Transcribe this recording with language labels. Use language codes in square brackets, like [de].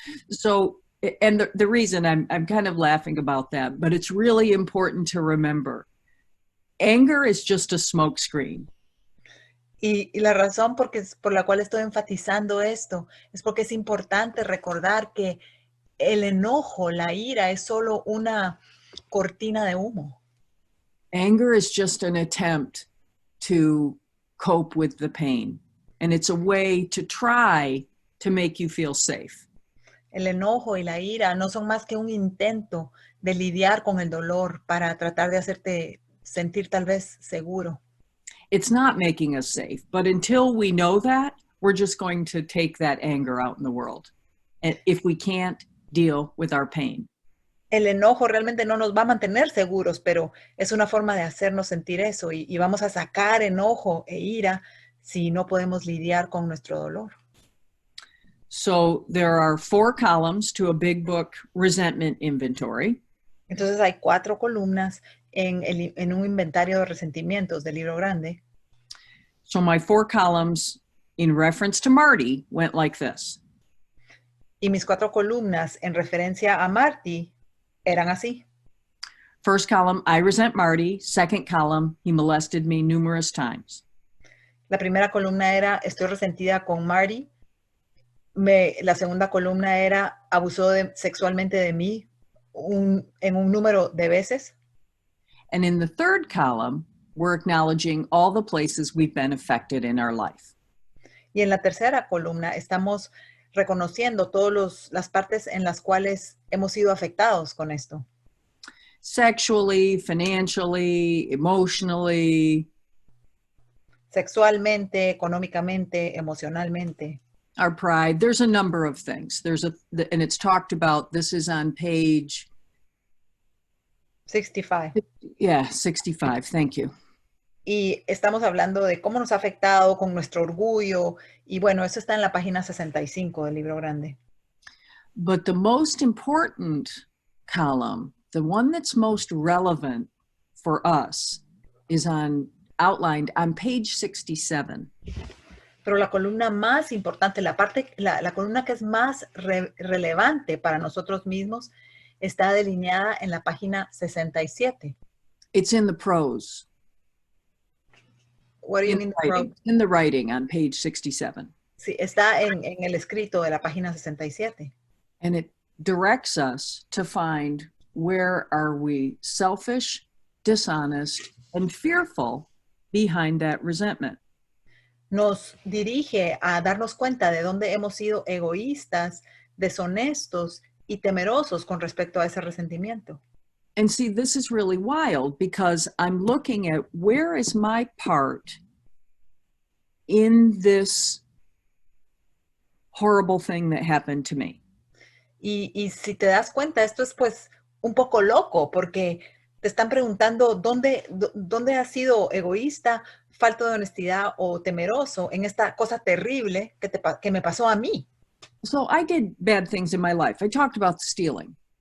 [en] So, and the reason I'm kind of laughing about that, but it's really important to remember, anger is just a smoke screen. [es] Y la razón por la cual estoy enfatizando esto es porque es importante recordar que el enojo, la ira, es solo una cortina de humo. [en] Anger is just an attempt to cope with the pain. And it's a way to try to make you feel safe. [es] El enojo y la ira no son más que un intento de lidiar con el dolor para tratar de hacerte sentir tal vez seguro. [en] It's not making us safe, but until we know that, we're just going to take that anger out in the world. And if we can't deal with our pain. [es] El enojo realmente no nos va a mantener seguros, pero es una forma de hacernos sentir eso y vamos a sacar enojo e ira si no podemos lidiar con nuestro dolor. [en] So there are 4 columns to a big book resentment inventory. [es] Entonces hay 4 columnas en un inventario de resentimientos del libro grande. [en] So my 4 columns in reference to Marty went like this. [es] Y mis 4 columnas en referencia a Marty eran así. [en] First column, I resent Marty. Second column, he molested me numerous times. [es] La primera columna era, estoy resentida con Marty. La segunda columna era, abusó sexualmente de mí en un número de veces. [en] And in the third column, we're acknowledging all the places we've been affected in our life. [es] Y en la tercera columna estamos reconociendo todas las partes en las cuales hemos sido afectados con esto. [en] Sexually, financially, emotionally. [es] Sexualmente, económicamente, emocionalmente. [en] Our pride. There's a number of things. And it's talked about, this is on page 65. Yeah, 65. Thank you. [es] Y estamos hablando de cómo nos ha afectado con nuestro orgullo. Y bueno, eso está en la página 65 del libro grande. [en] But the most important column, the one that's most relevant for us, is outlined on page 67. [es] Pero la columna más importante, la columna que es más relevante para nosotros mismos, está delineada en la página 67. [en] It's in the prose. What do you mean the prose? In the writing on page 67. [es] Sí, está en el escrito de la página 67. [en] And it directs us to find where are we selfish, dishonest, and fearful behind that resentment. [es] Nos dirige a darnos cuenta de dónde hemos sido egoístas, deshonestos y temerosos con respecto a ese resentimiento. [en] And see, this is really wild because I'm looking at where is my part in this horrible thing that happened to me. [es] Y si te das cuenta, esto es pues un poco loco porque te están preguntando dónde has sido egoísta, falta de honestidad o temeroso en esta cosa terrible que me pasó a mí. [en] So I did bad things in my life. I talked about stealing.